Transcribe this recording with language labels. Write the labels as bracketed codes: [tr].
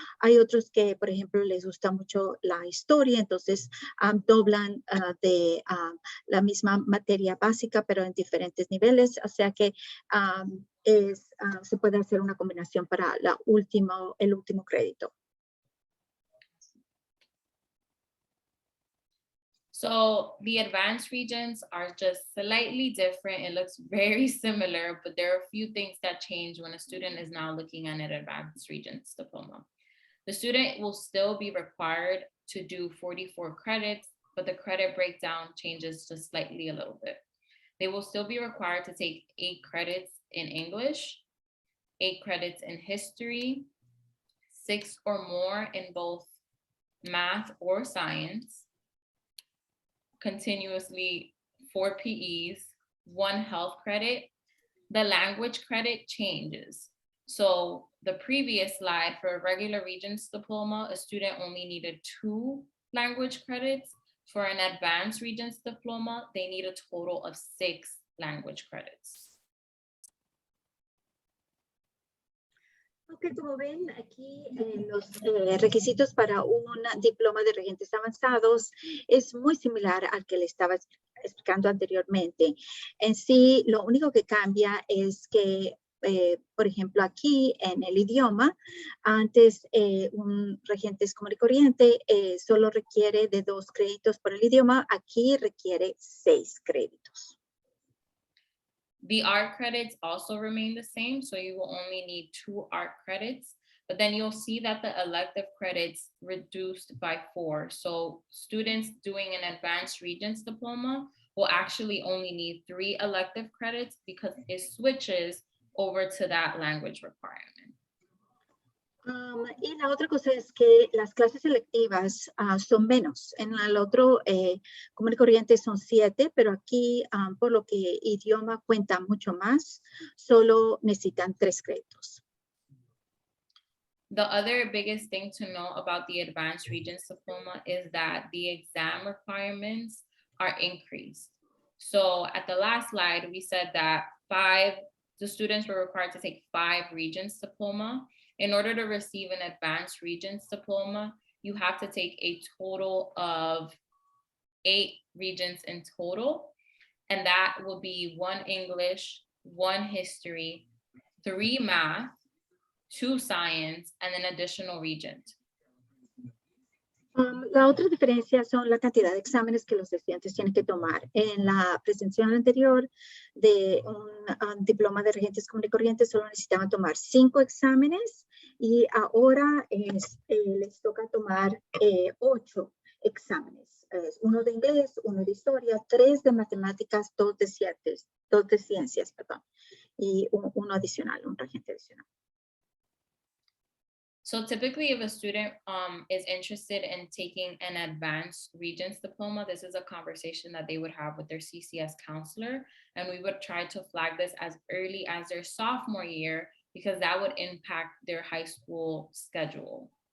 [es] Hay otros que, por ejemplo, les gusta mucho la historia, entonces doblan de la misma materia básica, pero en diferentes niveles, o sea que se puede hacer una combinación para el último crédito. [en] So the advanced Regents are just slightly different. It looks very similar, but there are a few things that change when a student is now looking at an advanced Regents diploma. The student will still be required to do 44 credits, but the credit breakdown changes just slightly a little bit. They will still be required to take 8 credits in English, 8 credits in history, 6 or more in both math or science, continuously 4 PEs, 1 health credit. The language credit changes. So the previous slide for a regular Regents diploma, a student only needed 2 language credits. For an advanced Regents diploma, they need a total of 6 language credits. [es] Ok, como ven aquí los requisitos para un diploma de regentes avanzados es muy similar al que le estaba explicando anteriormente. En sí, lo único que cambia es que, por ejemplo, aquí en el idioma, antes un regentes común y corriente solo requiere de 2 créditos por el idioma, aquí requiere 6 créditos. [en] The art credits also remain the same, so you will only need 2 art credits, but then you'll see that the elective credits reduced by 4. So students doing an advanced Regents diploma will actually only need 3 elective credits because it switches over to that language requirement. [es] Y la otra cosa es que las clases selectivas son menos. En el otro común y corriente son 7, pero aquí, por lo que idioma cuenta mucho más, solo necesitan 3 créditos. [en] The other biggest thing to know about the advanced Regents diploma is that the exam requirements are increased. So at the last slide, we said that the students were required to take 5 Regents diploma. In order to receive an advanced Regents diploma, you have to take a total of 8 Regents in total. And that will be 1 English, 1 history, 3 math, 2 science, and an additional Regent. [es] La otra diferencia son la cantidad de exámenes que los estudiantes tienen que tomar. En la presentación anterior de un diploma de regentes común y corrientes solo necesitaban tomar 5 exámenes y ahora les toca tomar 8 exámenes. 1 de inglés, 1 de historia, 3 de matemáticas, 2 de ciencias, perdón, y uno adicional, un regente adicional. [en] So typically if a student is interested in taking an advanced Regents diploma, this is a conversation that they would have with their CCS counselor. And we would try to flag this as early as their sophomore year because that would impact their high school schedule.